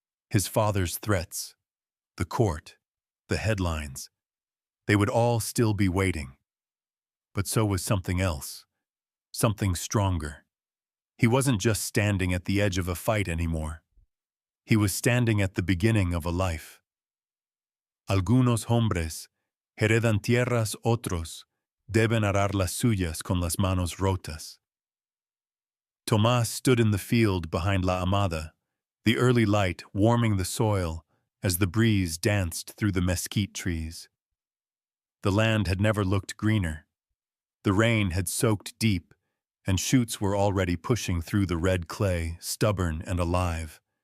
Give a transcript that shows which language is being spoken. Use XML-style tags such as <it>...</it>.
<en>His father's threats, the court, the headlines, they would all still be waiting. But so was something else, something stronger. He wasn't just standing at the edge of a fight anymore. He was standing at the beginning of a life.</en> <es>Algunos hombres heredan tierras, otros deben arar las suyas con las manos rotas.</es> <en>Tomas stood in the field behind La Amada, the early light warming the soil as the breeze danced through the mesquite trees. The land had never looked greener. The rain had soaked deep, and shoots were already pushing through the red clay, stubborn and alive.</en>